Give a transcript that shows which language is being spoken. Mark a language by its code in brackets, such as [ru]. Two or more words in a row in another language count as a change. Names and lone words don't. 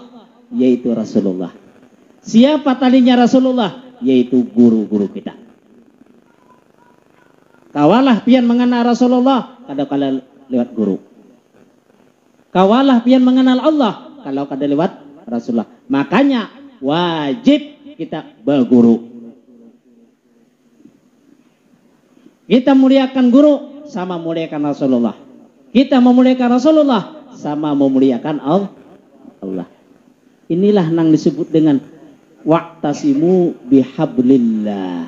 [id] Yaitu Rasulullah. Siapa talinya Rasulullah? Yaitu guru-guru kita. [bjn] Kawalah pian mengenal Rasulullah kada kala lewat guru. Kawalah pian mengenal Allah kalau kada lewat Rasulullah. [id] Makanya wajib kita berguru. Kita muliakan guru sama muliakan Rasulullah. Kita memuliakan Rasulullah sama memuliakan Allah. Inilah yang disebut dengan [ar] واعتصموا بحبل الله.